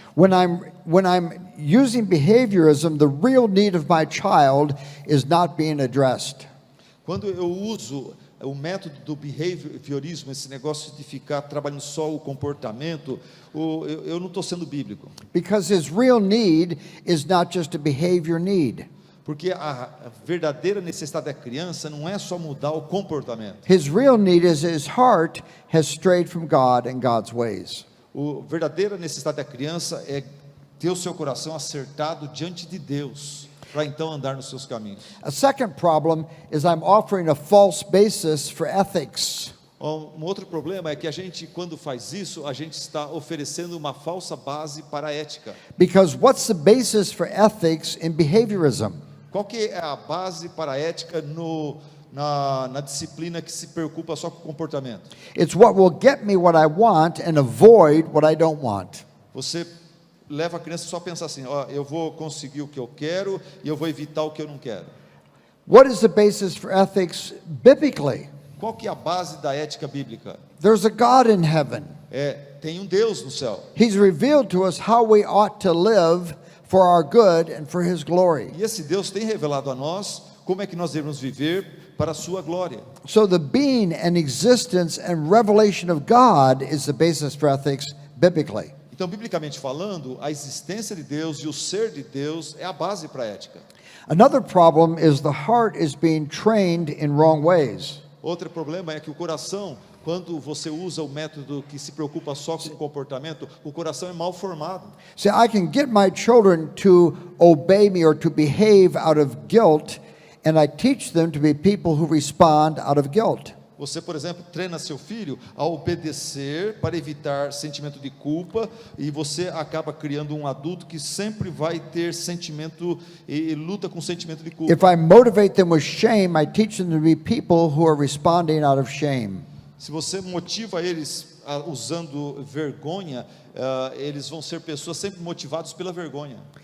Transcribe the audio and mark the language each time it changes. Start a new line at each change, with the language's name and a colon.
English: When I'm using behaviorism, the real need of my child is not being addressed.
Portuguese: Quando eu uso o método do behaviorismo, esse negócio de ficar trabalhando só o comportamento, eu não estou sendo bíblico.
English: Because his real need is not just a behavior need.
Portuguese: Porque a verdadeira necessidade da criança não é só mudar o comportamento.
English: His real need is his heart has strayed from God and God's ways.
Portuguese: A verdadeira necessidade da criança é ter o seu coração acertado diante de Deus, para então andar nos seus caminhos.
English: A second problem is I'm offering a false basis for ethics.
Portuguese: Outro problema é que a gente, quando faz isso, a gente está oferecendo uma falsa base para a ética.
English: Because what's the basis for ethics in behaviorism?
Portuguese: Qual que é a base para a ética na disciplina que se preocupa só com o comportamento?
English: It's what will get me what I want and avoid what I don't want.
Portuguese: Você leva a criança só a pensar assim, eu vou conseguir o que eu quero e eu vou evitar o que eu não quero.
English: What is the basis for ethics biblically?
Portuguese: Qual que é a base da ética bíblica?
English: There's a God in heaven.
Portuguese: Tem um Deus no céu.
English: He's revealed to us how we ought to live for our good and for His glory.
Portuguese: E esse Deus tem revelado a nós como é que nós devemos viver para a sua glória.
English: So the being and existence and revelation of God is the basis for ethics biblically.
Portuguese: Então, biblicamente falando, a existência de Deus e o ser de Deus é a base para a ética.
English: Another problem is the heart is being trained in wrong ways.
Portuguese: Outro problema é que o coração, quando você usa o método que se preocupa só com o comportamento, o coração é mal formado.
English: See, I can get my children to obey me or to behave out of guilt, and I teach them to be people who respond out of guilt.
Portuguese: Você, por exemplo, treina seu filho a obedecer para evitar sentimento de culpa, e você acaba criando um adulto que sempre vai ter sentimento e luta com sentimento de culpa.
English: If I motivate them with shame, I teach them to be people who are responding out of shame.
Portuguese: Se você motiva eles usando vergonha, eles vão ser pessoas sempre motivadas pela vergonha.